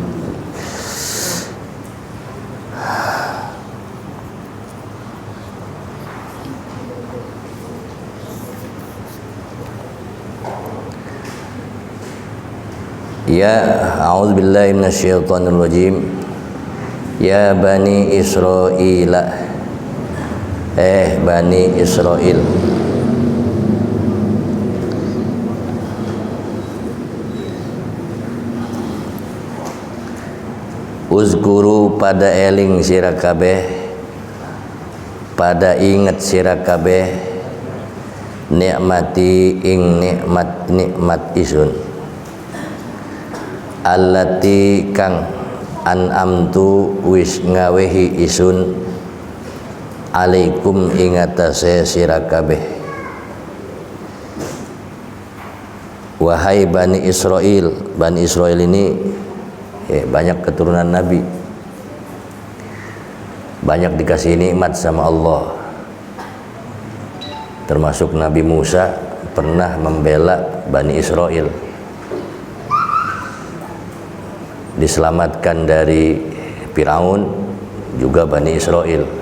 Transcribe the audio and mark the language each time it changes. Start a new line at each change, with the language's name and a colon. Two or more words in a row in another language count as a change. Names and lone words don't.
Arabic: يا أعوذ بالله من الشيطان الرجيم. يا بني إسرائيل,
Javanese: Bani Israel, uzkuru pada eling sira kabeh, pada inget sira kabeh, nikmati ing nikmat isun, allati kang an'amtu wis ngawehi isun alaikum ingatase sira kabeh.
Indonesian: Wahai Bani Israel, Bani Israel ini banyak keturunan Nabi, banyak dikasih nikmat sama Allah, termasuk Nabi Musa pernah membela Bani Israel, diselamatkan dari Firaun juga Bani Israel.